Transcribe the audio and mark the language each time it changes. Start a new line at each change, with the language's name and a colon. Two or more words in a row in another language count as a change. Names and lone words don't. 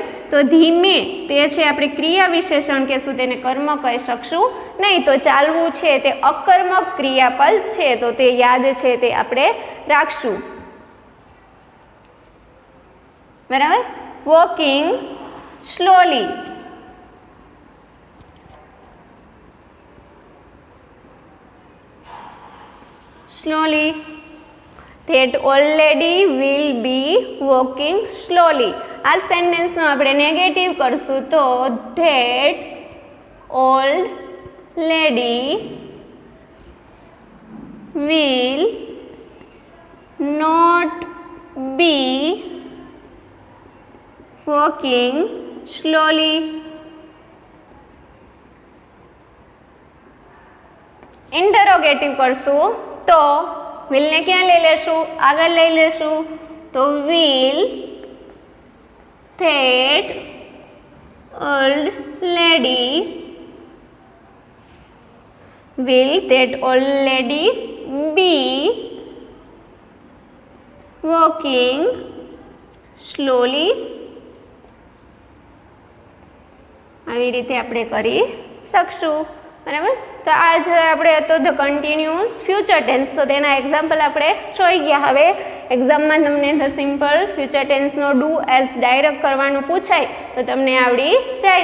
Gujarati: તો ધીમે તે છે આપણે ક્રિયા વિશેષણ કહેશું, તેને કર્મ કહી શકશું નહીં. તો ચાલવું છે તે અકર્મક ક્રિયાપદ છે, તો તે યાદ છે તે આપણે રાખશું, બરાબર.
English: walking slowly, slowly, that old lady will be walking slowly.
Gujarati: આ સેન્ટેન્સનો આપણે નેગેટિવ કરશું તો
English: that old lady will not be walking slowly.
Gujarati: ઇન્ટરોગેટિવ કરશું તો વિલને ક્યાં લઈ લેશું, આગળ લઈ લેશું. તો
English: will that old lady be walking slowly.
Gujarati: આવી રીતે આપણે કરી શકશું, બરાબર. તો આ જે આપણે હતો
English: the continuous future tense,
Gujarati: તો તેના એક્ઝામ્પલ આપણે જોઈ ગયા. હવે એક્ઝામમાં તમને
English: the simple future
Gujarati: ટેન્સનો ડુ એઝ ડાયરેક્ટ કરવાનું પૂછાય તો તમને આવડી જાય.